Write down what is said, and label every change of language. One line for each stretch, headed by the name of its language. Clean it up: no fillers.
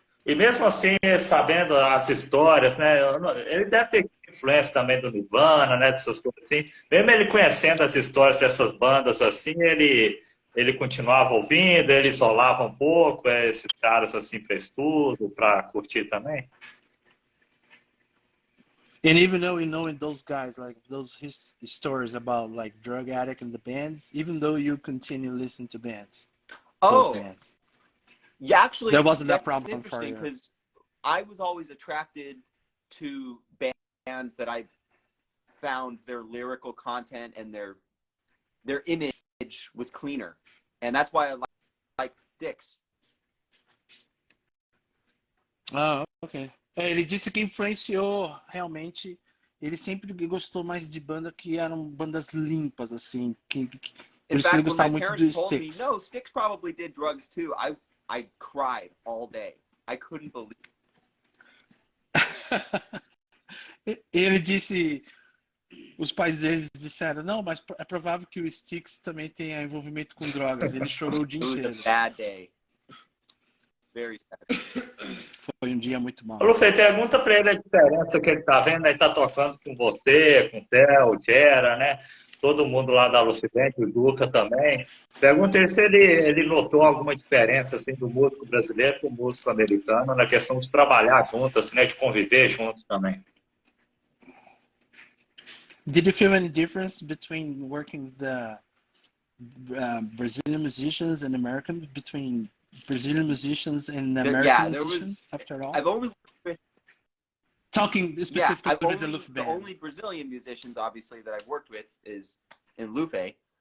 Portuguese: E mesmo assim, sabendo as histórias, né? Ele deve ter influência também do Nirvana, né? Dessas coisas assim. Mesmo ele conhecendo as histórias dessas bandas assim, ele continuava ouvindo, ele isolava um pouco esses caras assim para estudo, para curtir também.
English: And even though we know in those guys, like those his stories about like drug addict in the bands, even though you continue listening to bands, those bands. Yeah, actually, there wasn't that problem for interesting you. because I was always attracted to bands that I found their lyrical content and their image was cleaner, and that's why I like Styx. Ah, ok.
Portuguese: Ele disse que influenciou realmente. Ele sempre gostou mais de banda que eram bandas limpas, assim. Por isso que ele gostava muito do Styx.
English: No, Styx probably did drugs too. I cried all day. I couldn't believe it.
Portuguese: Ele disse, os pais deles disseram, não, mas é provável que o Styx também tenha envolvimento com drogas. Ele chorou o dia inteiro.
English: It was a bad day. Very sad.
Portuguese: Foi um dia muito mau. Lufeh, pergunta para ele a diferença que ele está vendo, ele está tocando com você, com o Theo, o Quer, né? Todo mundo lá da Lufeh Band, o Duca também. Pergunta ele se ele notou alguma diferença assim, do músico brasileiro para o músico americano na questão de trabalhar junto, assim, né? De conviver juntos também.
English: Did you feel any difference between working with the Brazilian musicians and American, between Brazilian musicians and American musicians, after all? I've only with, talking specifically with the Lufeh Band. The only Brazilian musicians, obviously, that I've worked with is in Lufeh.